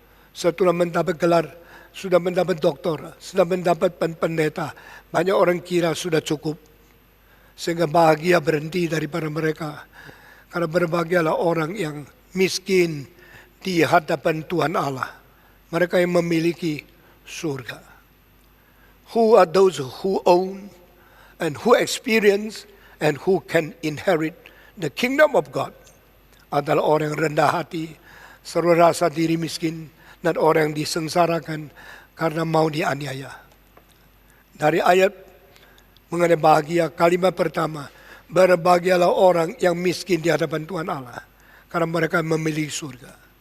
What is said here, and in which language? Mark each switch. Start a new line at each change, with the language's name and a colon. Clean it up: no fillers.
Indonesian: Setelah mendapat gelar, sudah mendapat doktor, sudah mendapat pendeta. Banyak orang kira sudah cukup. Sehingga bahagia berhenti daripada mereka. Karena berbahagialah orang yang miskin di hadapan Tuhan Allah. Mereka yang memiliki surga.
English: Who are those who own and who experience and who can inherit the kingdom of God?
Indonesian: Adalah orang yang rendah hati, selalu rasa diri miskin, dan orang yang disengsarakan karena mau dianiaya. Dari ayat mengenai bahagia, kalimat pertama, berbahagialah orang yang miskin di hadapan Tuhan Allah, karena mereka memiliki surga.